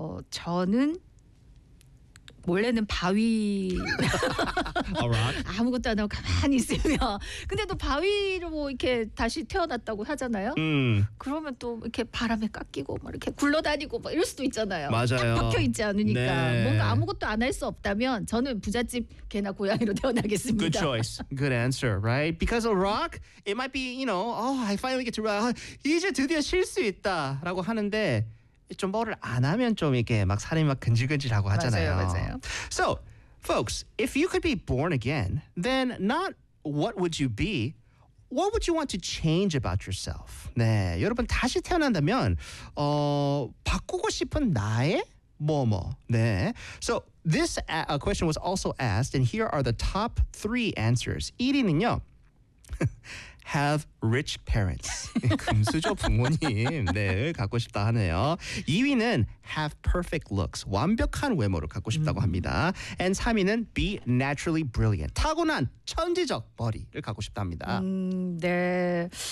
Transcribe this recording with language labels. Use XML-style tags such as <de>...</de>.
<ko>저는 원래는 바위 아무것도 안 하고 가만히 있으면 근데 또 바위로 뭐 이렇게 다시 태어났다고 하잖아요. 그러면 또 이렇게 바람에 깎이고 막 이렇게 굴러다니고 막 이럴 수도 있잖아요. 맞아요. 딱 박혀 있지 않으니까 네. 뭔가 아무것도 안 할 수 없다면 저는 부잣집 개나 고양이로 태어나겠습니다.</ko> <en>Good choice. Good answer, right? Because a rock, it might be, you know, oh, I finally get to rock.</en> <ko>이제 드디어 쉴 수 있다라고 하는데. 좀 뭐를 안 하면 좀 이렇게 막 살이 막 근질근질하고 하잖아요. 맞아요, 맞아요.</ko> <en>So, folks, if you could be born again, then not what would you be, what would you want to change about yourself?</en> <ko>네, 여러분 다시 태어난다면 바꾸고 싶은 나의 뭐뭐. 네.</ko> <en>So, this question was also asked, and here are the top three answers.</en> <ko>1위는요.</ko> <en>Have rich parents.</en> <ko>금수저 부모님을 갖고 싶다 하네요. 2위는</ko> <en>have perfect looks.</en> <ko>완벽한 외모를 갖고 싶다고 합니다.</ko> <en>And</en> <ko>3위는</ko> <en>be naturally brilliant.</en> <ko>타고난 천재적 머리를 갖고 싶다 합니다. 네.</ko>